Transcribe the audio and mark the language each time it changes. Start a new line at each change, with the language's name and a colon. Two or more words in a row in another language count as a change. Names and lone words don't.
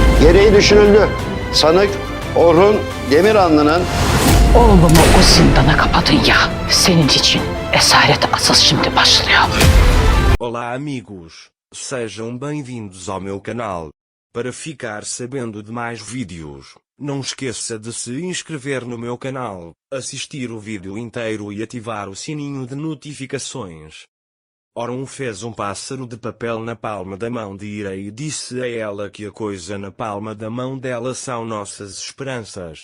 Turkish: Gereği düşünüldü. Sanık Orhun Demiranlı'nın Oğlumu o zindana kapatın ya. Senin için esaret asıl şimdi başlıyor.
Portuguese: Olá amigos, sejam bem-vindos ao meu canal. Para ficar sabendo de mais vídeos, não esqueça de se inscrever no meu canal, assistir o vídeo inteiro e ativar o sininho de notificações. Ora fez pássaro de papel na palma da mão de Ira e disse a ela que a coisa na palma da mão dela são nossas esperanças.